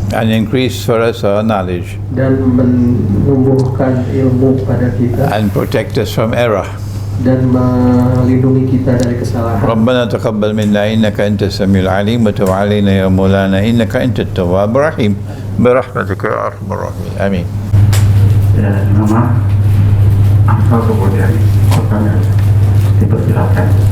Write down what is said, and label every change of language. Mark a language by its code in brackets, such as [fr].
[en] and increase for us our knowledge [id] dan menumbuhkan ilmu pada kita [en] and protect us from error. [id] dan melindungi kita dari kesalahan. [ar] ربنا تقبل منا إنك أنت السميع العليم وتب علينا يا مولانا إنك أنت التواب الرحيم برحمتك يا أرحم الراحمين آمين. [id] Ya, nama asal kemudian kotanya dipersilakan.